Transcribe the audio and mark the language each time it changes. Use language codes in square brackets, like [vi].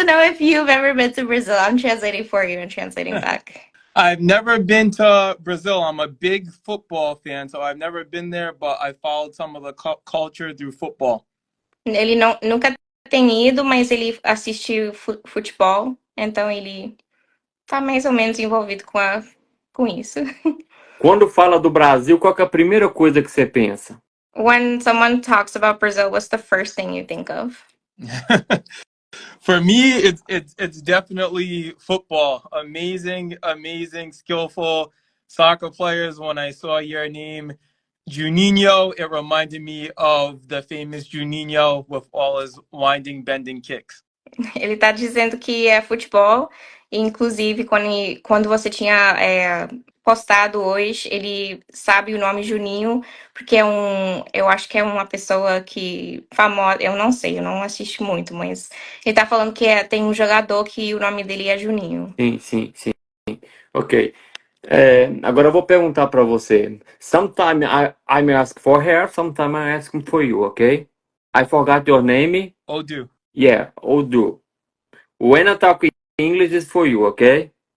[en] to know if you've ever been to Brazil. I'm translating for you and translating back. I've never been to Brazil. I'm a big football fan, so I've never been there, but I followed some of the culture through football. [pt] Ele nunca tem ido, mas ele assiste futebol, então ele tá mais ou menos envolvido com isso. Quando fala do Brasil, qual que é a primeira coisa que você pensa? [en] When someone talks about Brazil, what's the first thing you think of? For me, it's definitely football. Amazing, skillful soccer players. When I saw your name, Juninho, it reminded me of the famous Juninho with all his winding, bending kicks. [pt] Ele tá dizendo que é futebol, e inclusive quando você tinha postado hoje, ele sabe o nome Juninho, porque eu acho que é uma pessoa que famosa, eu não sei, eu não assisto muito, mas ele tá falando que tem um jogador que o nome dele é Juninho. Sim. Ok. Agora eu vou perguntar para você. [en] Sometimes I'm ask for her, sometimes I'm asking for you, okay? I forgot your name. Odu. Yeah, Odu. When I talk English is for you, okay?